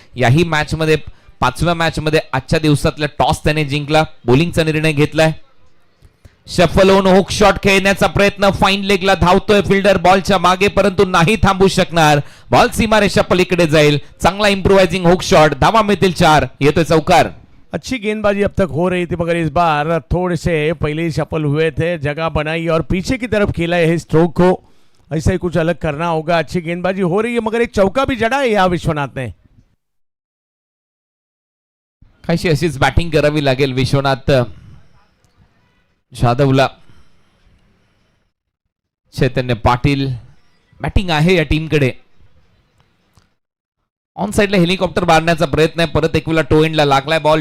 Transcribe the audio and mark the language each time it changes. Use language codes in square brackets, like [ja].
[mr] याही मॅच मध्ये 5व्या मॅच मध्ये आजच्या दिवसातला टॉस त्याने जिंकला, बॉलिंगचा निर्णय घेतलाय. शफल होऊन हुक शॉट खेळण्याचा प्रयत्न, फाईन लेगला धावतोय फिल्डर बॉलच्या मागे परंतु नाही थांबू शकणार. बॉल सीमारेषा पलीकडे जाईल. चांगला इम्प्रोवाइजिंग हुक शॉट, धावा मिळतील 4. येतोय चौकार. [hi] अच्छी गेंदबाजी अब तक हो रही थी मगर इस बार थोड़े से पहले ही सफल हुए थे, जगह बनाई और पीछे की तरफ खेला है स्ट्रोक को. ऐसा ही कुछ अलग करना होगा. अच्छी गेंदबाजी हो रही है मगर एक चौका भी जड़ा है यहाँ विश्वनाथ ने. [mr] काहीशी अशीच बॅटिंग करावी लागेल विश्वनाथ जाधवला. चैतन्य पाटील बॅटिंग आहे या टीमकडे. ऑन साइडला हेलिकॉप्टर मारण्याचा प्रयत्न आहे. परत एक वेळा टो एंडला लागलाय बॉल.